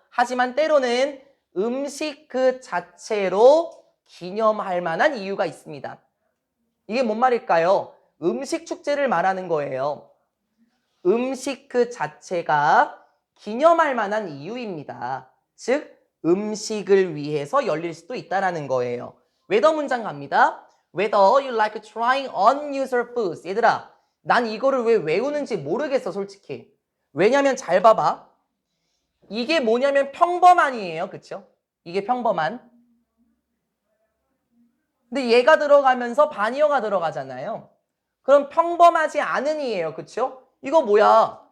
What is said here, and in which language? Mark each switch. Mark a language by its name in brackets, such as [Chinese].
[Korean] 하지만 때로는 음식 그 자체로 기념할 만한 이유가 있습니다. 이게 뭔 말일까요? 음식 축제를 말하는 거예요. 음식 그 자체가 기념할 만한 이유입니다. 즉, 음식을 위해서 열릴 수도 있다는 거예요. 웨더 문장 갑니다. [English] Whether you like trying unusual foods. [Korean] 얘들아, 난 이거를 왜 외우는지 모르겠어, 솔직히. 왜냐면 잘 봐봐. 이게 뭐냐면 평범한이에요. 그쵸? 이게 평범한. 근데 얘가 들어가면서 반이어가 들어가잖아요. 그럼 평범하지 않은이에요. 그쵸? 이거 뭐야?